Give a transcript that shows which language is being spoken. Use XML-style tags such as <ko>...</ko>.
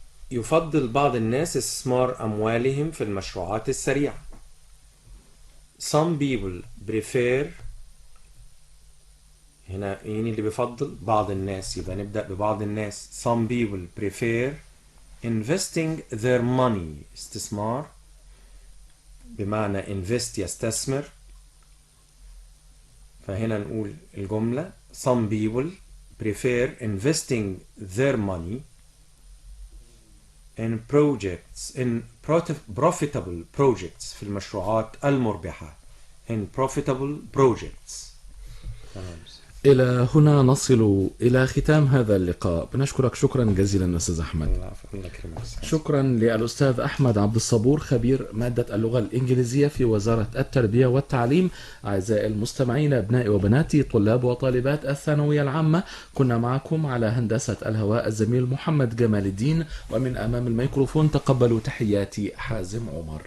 <ar>يفضل بعض الناس استثمار أموالهم في المشروعات السريعة.</ar> <en>Some people prefer.</en> <ar>هنا مين اللي بيفضل؟ بعض الناس، يبقى نبدأ ببعض الناس.</ar> <en>Some people prefer investing their money.</en> <ar>استثمار بمعنى</ar> <en>invest</en> <ar>يستثمر، فهنا نقول الجملة</ar> <en>some people prefer investing their money in projects in profitable projects</en> <ar>في المشروعات المربحة</ar> <en>in profitable projects.</en> <ar>إلى هنا نصل إلى ختام هذا اللقاء. بنشكرك شكرا جزيلا أستاذ أحمد. شكرا للأستاذ أحمد عبد الصبور خبير مادة اللغة الإنجليزية في وزارة التربية والتعليم. أعزائي المستمعين أبنائي وبناتي طلاب وطالبات الثانوية العامة، كنا معكم على هندسة الهواء الزميل محمد جمال الدين، ومن أمام الميكروفون تقبلوا تحياتي حازم عمر.</ar>